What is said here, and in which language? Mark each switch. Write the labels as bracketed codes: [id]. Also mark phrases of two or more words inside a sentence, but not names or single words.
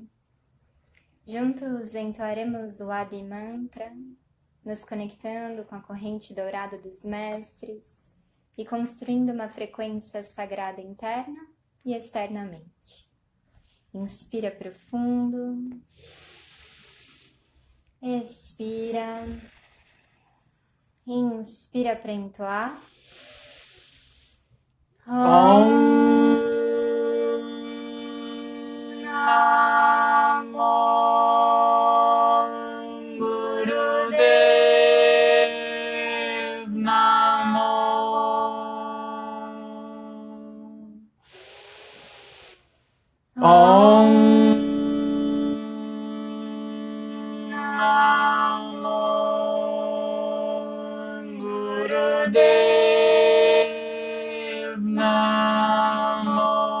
[pt] Juntos entoaremos o Adi Mantra, nos conectando com a corrente dourada dos mestres e construindo uma frequência sagrada interna e externamente. Inspira profundo, expira. Inspira para entoar. [sa] ॐ नमो गुरुदेव नमो. ॐ नमो गुरुदेव नमो.